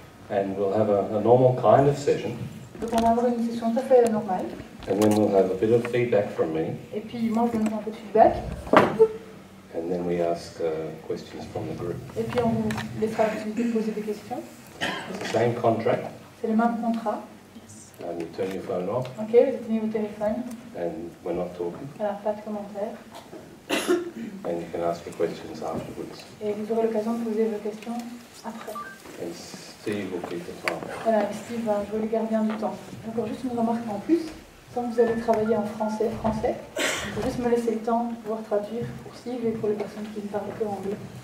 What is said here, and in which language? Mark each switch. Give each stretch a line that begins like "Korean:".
English: And we'll have a normal kind of session.
French: Donc on va avoir une session tout à fait normale.
English: And then we'll have a bit of feedback from me.
French: Et puis moi je donne un peu de feedback.
English: And then we ask questions from the group.
French: Et puis on vous laissera la possibilité de poser des questions.
English: It's the same contract.
French: C'est le même contrat.
English: And you turn your phone off.
French: Ok, vous éteignez vos téléphones.
English: And we're not talking.
French: Alors pas de commentaires.
English: And you can ask your questions afterwards.
French: Et vous aurez l'occasion de poser vos questions après.
English: And Steve will keep the time.
French: Voilà, Steve va jouer le gardien du temps. Encore juste une remarque en plus. Quand vous allez travailler en français, il faut juste me laisser le temps de pouvoir traduire pour Steve et pour les personnes qui ne parlent que anglais.